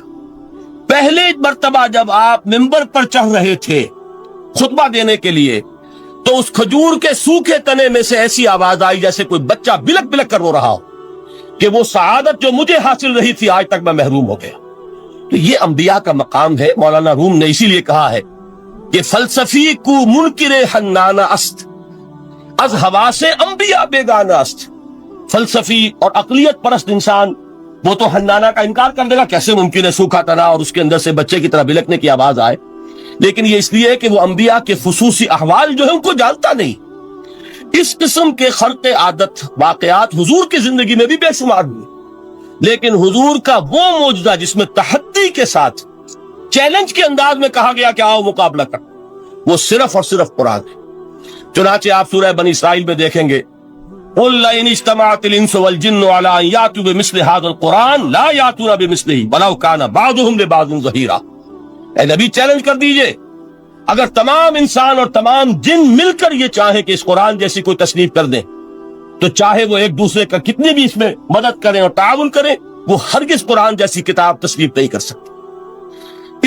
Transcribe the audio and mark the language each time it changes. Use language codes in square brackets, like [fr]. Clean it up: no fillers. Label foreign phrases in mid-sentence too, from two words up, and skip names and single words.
[ur] پہلے مرتبہ جب آپ ممبر پر چڑھ رہے تھے خطبہ دینے کے لیے، تو اس کھجور کے سوکھے تنے میں سے ایسی آواز آئی جیسے کوئی بچہ بلک بلک کر رو رہا ہو کہ وہ سعادت جو مجھے حاصل رہی تھی آج تک میں محروم ہو گیا۔ تو یہ انبیاء کا مقام ہے۔ مولانا روم نے اسی لیے کہا ہے کہ [fa] فلسفی کو منکر حنانہ است، از حواس انبیاء بیگانہ است۔ [ur] فلسفی اور عقلیت پرست انسان وہ تو حنانہ کا انکار کر دے گا، کیسے ممکن ہے سوکھا تنا اور اس کے اندر سے بچے کی طرح بلکنے کی آواز آئے، لیکن یہ اس لیے کہ وہ انبیاء کے خصوصی احوال جو ہے ان کو جانتا نہیں۔ اس قسم کے خرق عادت واقعات حضور کی زندگی میں بھی بے شمار ہوئے، لیکن حضور کا وہ معجزہ جس میں تحدی کے ساتھ چیلنج کے انداز میں کہا گیا کہ آؤ مقابلہ کر، وہ صرف اور صرف قرآن ہے۔ چنانچہ آپ سورہ بنی اسرائیل میں دیکھیں گے، [ar] قُلْ لَئِنِ اجْتَمَعَتِ الْإِنسُ وَالْجِنُّ عَلَىٰ أَن يَأْتُوا بِمِثْلِ هَٰذَا الْقُرْآنِ لَا يَأْتُونَ بِمِثْلِهِ وَلَوْ كَانَ بَعْضُهُمْ لِبَعْضٍ ظَهِيرًا۔ [ur] اے نبی چیلنج کر دیجئے، اگر تمام انسان اور تمام جن مل کر یہ چاہیں کہ اس قرآن جیسی کوئی تصنیف کر دیں، تو چاہے وہ ایک دوسرے کا کتنی بھی اس میں مدد کریں اور تعاون کریں، وہ ہرگز قرآن جیسی کتاب تصنیف نہیں کر سکتے۔